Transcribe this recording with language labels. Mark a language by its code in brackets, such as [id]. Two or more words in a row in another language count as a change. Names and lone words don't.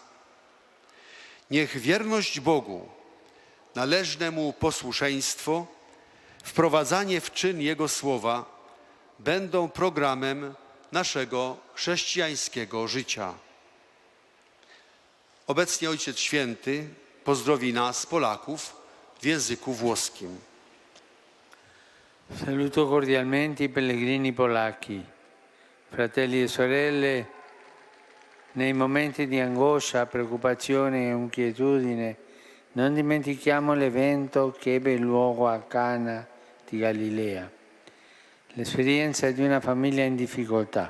[pl] Niech wierność Bogu, należne Mu posłuszeństwo, wprowadzanie w czyn Jego słowa będą programem naszego chrześcijańskiego życia. Obecnie Ojciec Święty pozdrowi nas, Polaków, w języku włoskim. [it] Saluto cordialmente i pellegrini polacchi, fratelli e sorelle. Nei momenti di angoscia, preoccupazione e inquietudine, non dimentichiamo l'evento che ebbe luogo a Cana di Galilea, l'esperienza di una famiglia in difficoltà.